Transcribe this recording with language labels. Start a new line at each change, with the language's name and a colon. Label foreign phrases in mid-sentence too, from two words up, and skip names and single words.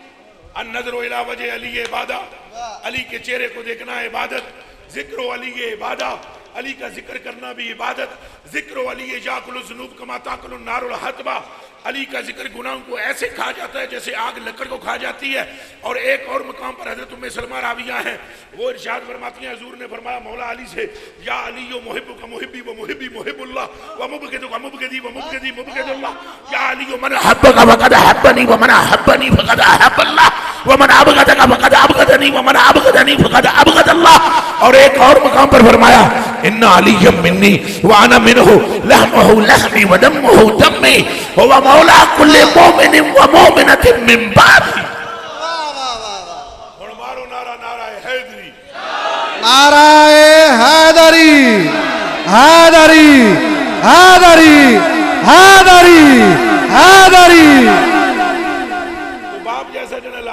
Arabic: النظر الی وجہ علی عبادت,
Urdu: علی کے چہرے کو دیکھنا عبادت,
Arabic: ذکر و علی عبادت,
Urdu: علی کا ذکر کرنا بھی عبادت.
Arabic: ذکر و علی یاکل الذنوب کما تاکل النار الحطب,
Urdu: علی کا ذکر گناہوں کو ایسے کھا جاتا ہے جیسے آگ لکڑ کو کھا جاتی ہے. اور ایک اور مقام پر حضرت ام سلمہ راویہ ہیں, وہ ارشاد فرماتی ہیں حضور نے فرمایا مولا علی سے,
Arabic: یا علی محبک محبی و محبی محب اللہ و مبغضک مبغضی و مبغضی مبغض اللہ, یا علی من احبک فقد احبنی و من احبنی فقد احب اللہ و من ابغضک فقد ابغضنی و من ابغضنی فقد ابغض اللہ.
Urdu: اور ایک اور مقام پر فرمایا
Arabic: ان علی منی وانا منہ لحمہ لحمی و دمہ دمی و مولا کل مومن و مومنت من بابی.
Urdu: اور مارو نعرہ نعرہ حیدری, نعرہ حیدری حیدری حیدری حیدری حیدری. تو باپ جیسا جنلا.